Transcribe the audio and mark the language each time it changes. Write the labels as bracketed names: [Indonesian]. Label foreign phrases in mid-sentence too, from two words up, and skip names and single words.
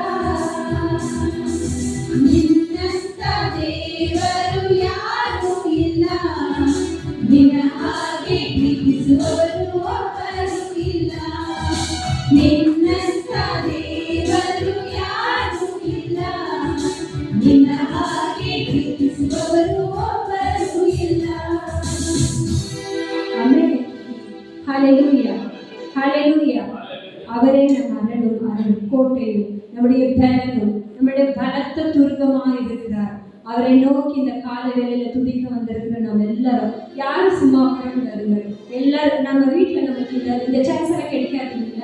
[Kannada] ನಿನ್ನಂತ ದೇವರು ಯಾರೂ ಇಲ್ಲ, ನಿನ್ನ ಹಾಗೆ ಪ್ರೀತಿಸುವವರು ಒಬ್ಬರು ಇಲ್ಲ, ನಿನ್ನಂತ ದೇವರು ಯಾರೂ ಇಲ್ಲ, ನಿನ್ನ ಹಾಗೆ ಪ್ರೀತಿಸುವವರು ಒಬ್ಬರು ಇಲ್ಲ. [Tamil] ஆமென். ஹalleluya. ஹalleluya. அவரே நம் அரணும் அரண் கோட்டையும் நம்முடைய பலனும் நம்முடைய பலத்த துருகமாக இருக்கிறார். அவரை நோக்கி இந்த கால வேளையில துதிக்க வந்திருக்கிற நம்ம எல்லாரும் யாரும் சும்மா உட்கார்ந்துருங்க, எல்லாரும் நம்ம வீட்டில் நமக்கு இந்த சான்ஸ் எல்லாம் கிடைக்காது இல்லைங்களா?